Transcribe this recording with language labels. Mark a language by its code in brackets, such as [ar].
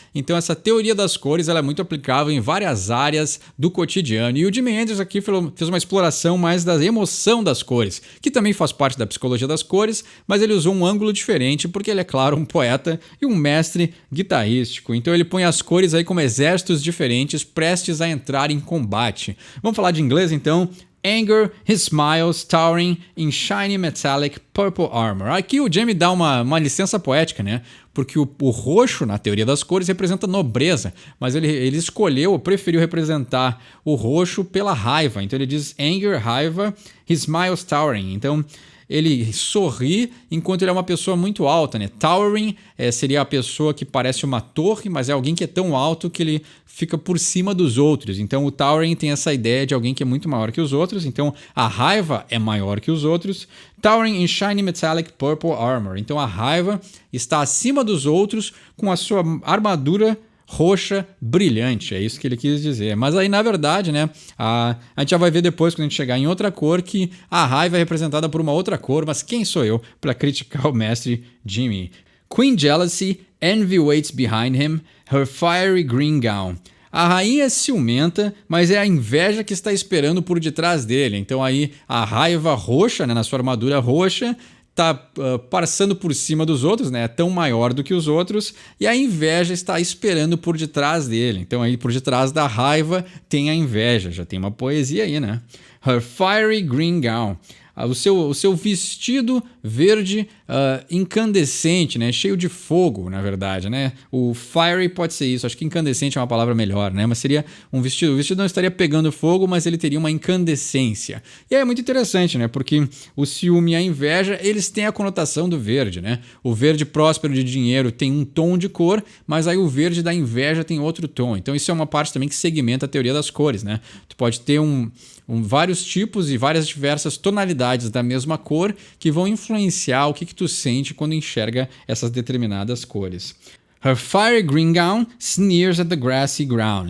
[pt] Então essa teoria das cores ela é muito aplicável em várias áreas do cotidiano. E o Jimi Hendrix aqui fez uma exploração mais da emoção das cores, que também faz parte da psicologia das cores, mas ele usou um ângulo diferente porque ele é, claro, um poeta e um mestre guitarrístico. Então ele põe as cores aí como exércitos diferentes prestes a entrar em combate. Vamos falar de inglês então? [en] Anger, his smiles towering in shiny metallic purple armor. [pt] Aqui o Jimi dá uma licença poética, né? Porque o roxo, na teoria das cores, representa nobreza, mas ele escolheu, preferiu representar o roxo pela raiva. Então ele diz anger, raiva, [en] his smiles towering. [pt] Então ele sorri enquanto ele é uma pessoa muito alta, né? Towering seria a pessoa que parece uma torre, mas é alguém que é tão alto que ele fica por cima dos outros. Então o towering tem essa ideia de alguém que é muito maior que os outros. Então a raiva é maior que os outros. [en] Towering in shiny metallic purple armor. [pt] Então a raiva está acima dos outros com a sua armadura roxa brilhante, é isso que ele quis dizer. Mas aí, na verdade, né, a gente já vai ver depois, quando a gente chegar em outra cor, que a raiva é representada por uma outra cor, mas quem sou eu para criticar o mestre Jimi? [en] Queen Jealousy, envy waits behind him, her fiery green gown. [pt] A rainha é ciumenta, mas é a inveja que está esperando por detrás dele. Então aí a raiva roxa, né, na sua armadura roxa, está passando por cima dos outros, né? É tão maior do que os outros, e a inveja está esperando por detrás dele. Então aí por detrás da raiva tem a inveja, já tem uma poesia aí, né? [en] Her fiery green gown. [pt] O seu vestido verde incandescente, né? Cheio de fogo, na verdade, né? O fiery pode ser isso, acho que incandescente é uma palavra melhor, né? Mas seria um vestido. O vestido não estaria pegando fogo, mas ele teria uma incandescência. E aí é muito interessante, né? Porque o ciúme e a inveja, eles têm a conotação do verde, né? O verde próspero de dinheiro tem um tom de cor, mas aí o verde da inveja tem outro tom. Então isso é uma parte também que segmenta a teoria das cores, né? Tu pode ter vários tipos e várias diversas tonalidades da mesma cor que vão influenciar o que tu sente quando enxerga essas determinadas cores. [en] Her fiery green gown sneers at the grassy ground.